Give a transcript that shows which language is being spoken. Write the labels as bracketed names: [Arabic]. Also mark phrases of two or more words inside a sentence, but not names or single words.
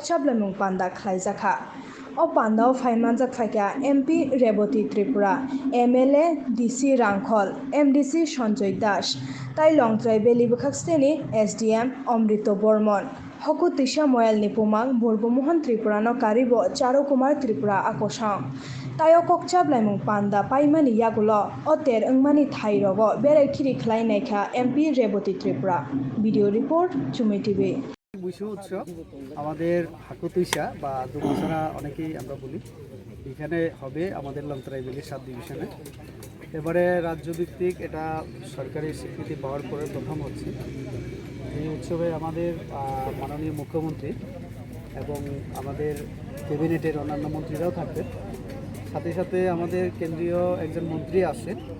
[Kok Borok] Chaplaimung Panda Khaikha O Panda o Phaimanjak Khaikha MP Rebati Tripura MLA DC Rangkhol MDC Sanjoy Das Tailong Tribal Bukhakseni SDM Amrito Bormon Hokutesha Moyal Nipumang Borbomohan Tripura no Karibo Charo Kumar Tripura Akosang Tayo kok Chaplaimung Panda paimani yagulo oter engmani thairogo berai khiri khlai naikha MP Rebati Tripura [English] video report [Kok Borok] Chumi TV [Bangla] বুইসু উৎসব আমাদের হাকুতুইসা বা দুবছরা অনেকেই আমরা বলি এখানে হবে আমাদের লং ট্রাইবেলের 7 ডিভিশনে এবারে রাজ্যভিত্তিক এটা সরকারি স্বীকৃতি পাওয়ার পরে প্রথম হচ্ছে এই উৎসবে আমাদের মাননীয় মুখ্যমন্ত্রী এবং আমাদের ক্যাবিনেটের অন্যান্য মন্ত্রীরাও থাকবে সাথে সাথে আমাদের কেন্দ্রীয় একজন মন্ত্রী আছেন